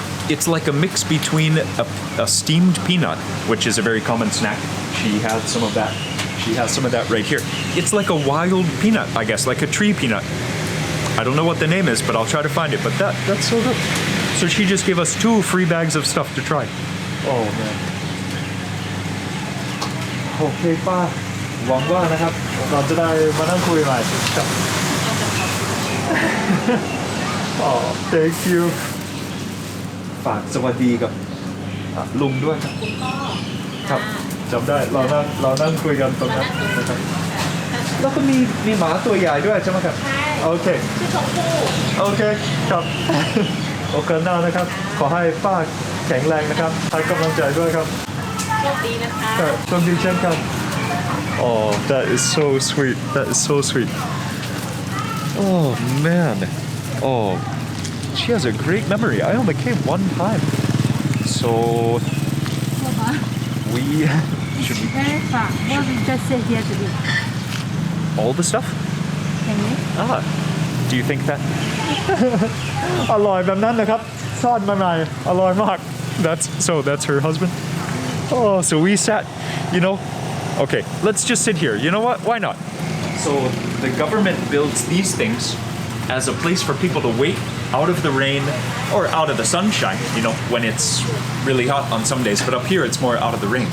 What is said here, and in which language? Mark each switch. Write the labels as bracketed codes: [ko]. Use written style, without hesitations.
[en] It's like a mix between a steamed peanut, which is a very common snack. She has some of that. She has some of that right here. It's like a wild peanut, I guess, like a tree peanut. I don't know what the name is, but I'll try to find it. But that's so good. So she just gave us 2 free bags of stuff to try. Oh man. [th] โอเคป้าหวังว่านะครับเราจะได้มานั่งคุยใหม่ครับ [en] Oh, thank you. [th] ฝากสวัสดีกับลุงด้วยครับครับจำได้เรานั่งคุยกันตรงนั้นนะครับแล้วก็มีหมาตัวใหญ่ด้วยใช่ไหมครับโอเคชื่อชมพู่โอเคครับโอกาสหน้านะครับขอให้ป้าแข็งแรงนะครับให้กำลังใจด้วยครับโชคดีนะคะโชคดีเช่นกัน [en] Oh, that is so sweet. That is so sweet. Oh man. Oh, she has a great memory. I only came one time. So we should we What we just said here today all the stuff? Do you think that? [th] อร่อยแบบนั้นนะครับซ่อนมาใหม่อร่อยมาก [en] That's her husband. Oh, so we sat, okay, let's just sit here. You know what? Why not? So the government builds these things as a place for people to wait out of the rain or out of the sunshine, when it's really hot on some days. But up here, it's more out of the rain.